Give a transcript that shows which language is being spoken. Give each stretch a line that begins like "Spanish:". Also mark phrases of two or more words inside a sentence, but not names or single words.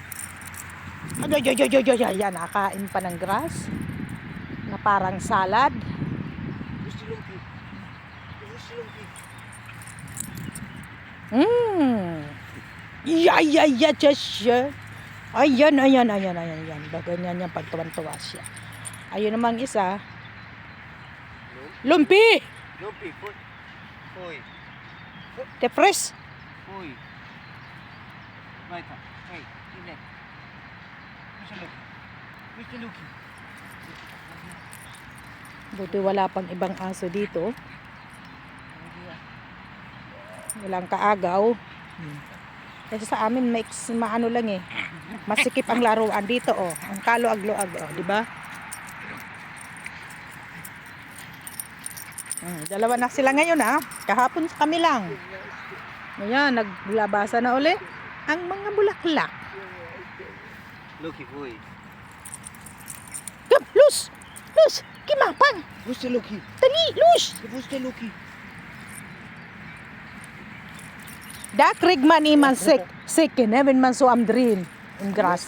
Filipino: Ayan, nakain pa ng grass na parang salad. Ayan. Baganyan yan pagtuwan-tuwa siya. Ayun namang isa. Lumpy! Ui. Tepres.
German: Ui. Weiter. Hey, geh weg.
Filipino: Mr. Luki. Buti wala pang ibang aso dito. Walang kaagaw. Kasi sa amin maano lang eh. Masikip ang laruan dito oh. Ang kaloag-loag oh, di ba? Dalawa na sila ngayon ha. Kahapon kami lang. Ayan, naglabasa na uli ang mga bulaklak. Luki, ui.
German: Kom, los! Kimapang! Wo ist der Luki?
Filipino: Dali, los!
German: Wo ist der Luki? Da kriegt man immer Säcke, ne, wenn man so am Drehen im Gras.